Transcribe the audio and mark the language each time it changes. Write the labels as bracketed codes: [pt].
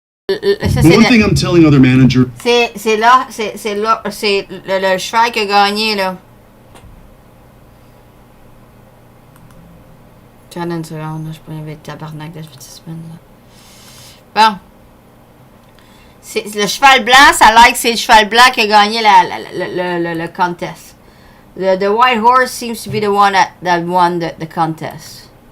[en] One thing I'm telling other managers. [fr] C'est là, c'est le cheval qui a gagné, là. Tiens, une seconde, là, je peux enlever le tabarnak de cette semaine, là. Bon. Le cheval blanc, ça like c'est le cheval blanc qui a gagné le contest. [en] The white horse seems to be the one that won the contest.